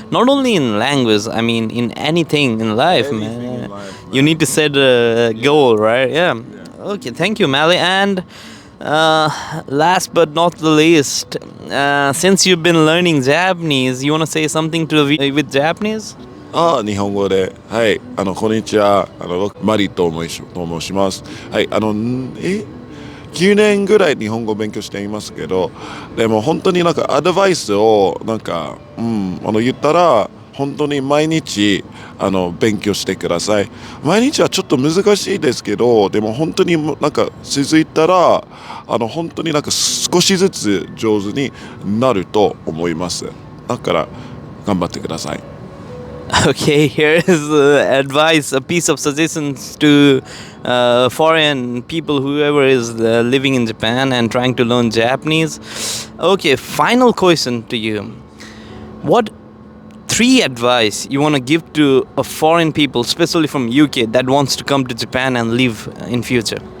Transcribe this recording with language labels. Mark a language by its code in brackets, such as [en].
[en] Not only in language, I mean in anything in life, Anything man. in life, You man. need to set a goal, right? Yeah. Okay. Thank you, Mali. And last but not the least, since you've been learning Japanese, you wanna say something to with Japanese? [ja] 日本語で、はい、こんにちは、僕マリと申します。はい、9年ぐらい日本語を勉強していますけど、でも本当になんかアドバイスをなんか、言ったら、本当に毎日勉強してください。毎日はちょっと難しいですけど、でも本当になんか続いたら、本当になんか少しずつ上手になると思います。だから頑張ってください。 [en] Okay, here is advice, a piece of suggestions to foreign people, whoever is living in Japan and trying to learn Japanese. Okay, final question to you. What three advice you want to give to a foreign people, especially from UK, that wants to come to Japan and live in future?